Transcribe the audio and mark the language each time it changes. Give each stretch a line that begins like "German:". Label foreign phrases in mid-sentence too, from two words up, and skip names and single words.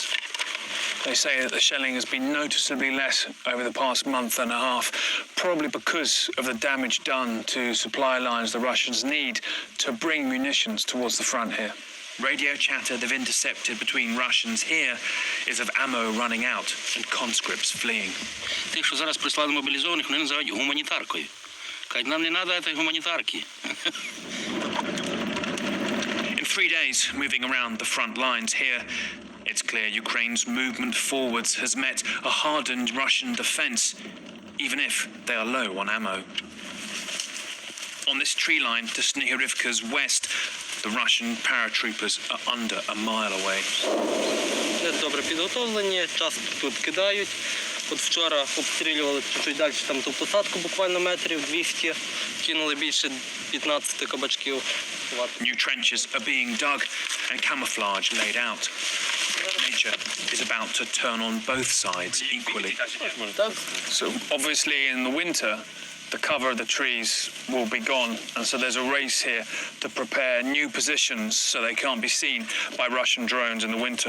English: They say that the shelling has been noticeably less over the past month and a half, probably because of the damage done to supply lines the Russians need to bring munitions towards the front here. Radio chatter they've intercepted between Russians here is of ammo running out and conscripts fleeing.
Ukrainian: Тих, що зараз прислали мобілізованих, вони називають гуманітаркою. Кажуть, нам не треба цієї гуманітарки.
English: In 3 days, moving around the front lines here, it's clear Ukraine's movement forwards has met a hardened Russian defense, even if they are low on ammo. On this tree line to Snihirivka's west, the Russian paratroopers are under a mile away.
Ukrainian: Добре підготовлені, часто тут кидають. От вчора обстрілювали чуть-чуть далі, там ту посадку буквально метрів 200, кинули більше 15 кабачків.
English: New trenches are being dug and camouflage laid out. Nature is about to turn on both sides equally. So obviously in the winter, the cover of the trees will be gone, and so there's a race here to prepare new positions so they can't be seen by Russian drones in the winter.